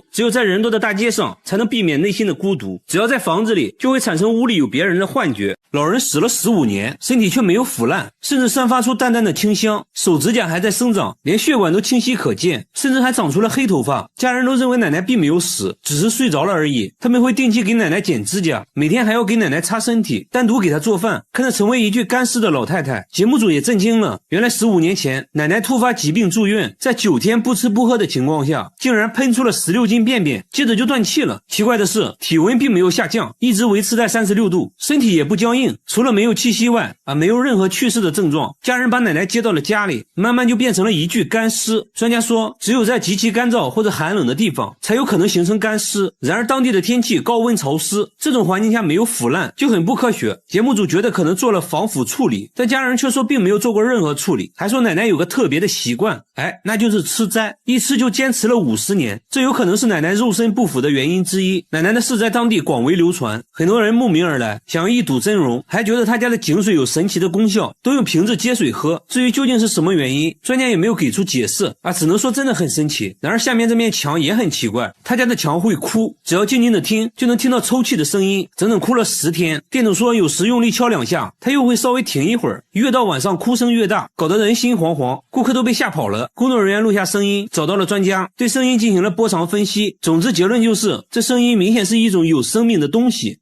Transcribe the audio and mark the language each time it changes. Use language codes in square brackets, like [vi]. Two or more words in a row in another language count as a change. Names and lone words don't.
[zh] 只有在人多的大街上，才能避免內心的孤獨。只要在房子裡，就會產生屋裡有別人的幻覺。老人死了15年，身體卻沒有腐爛，甚至散發出淡淡的清香，手指甲還在生長，連血管都清晰可見，甚至還長出了黑頭髮。家人都認為奶奶並沒有死，只是睡着了而已。他們會定期給奶奶剪指甲，每天還要給奶奶擦身體，單獨給她做飯。看着成為一具乾屍的老太太，節目組也震驚了。原來15年前，奶奶突發疾病住院，在9天不吃不喝的情況下，竟然噴出了16斤便便，接着就斷氣了。奇怪的是，體溫並沒有下降，一直維持在36度，身體也不僵硬，除了沒有氣息外，沒有任何去世的症狀。家人把奶奶接到了家裡，慢慢就變成了一具乾屍。專家說，只有在極其乾燥或者寒冷的地方，才有可能形成乾屍。然而當地的天氣高溫潮濕，這種環境下沒有腐爛，就很不科學。節目組覺得可能做了防腐處理，但家人卻說並沒有做過任何處理，還說奶奶有個特別的習慣，那就是吃齋，一吃就堅持了50年。這有可能是奶奶肉身不腐的原因之一。奶奶的事在當地廣為流傳，很多人慕名而來，想要一睹真容，還覺得他家的井水有神奇的功效，都用瓶子接水喝。至於究竟是什麼原因，專家也沒有給出解釋只能說真的很神奇。然而下面這面牆也很奇怪，他家的牆會哭，只要靜靜的聽，就能聽到抽泣的聲音，整整哭了10天。店主說有時用力敲2下，他又會稍微停一會兒，越到晚上哭聲越大，搞得人心惶惶，顧客都被嚇跑了。工作人員錄下聲音，找到了專家，對聲音進行了波長分析。總之結論就是，這聲音明顯是一種有生命的東西。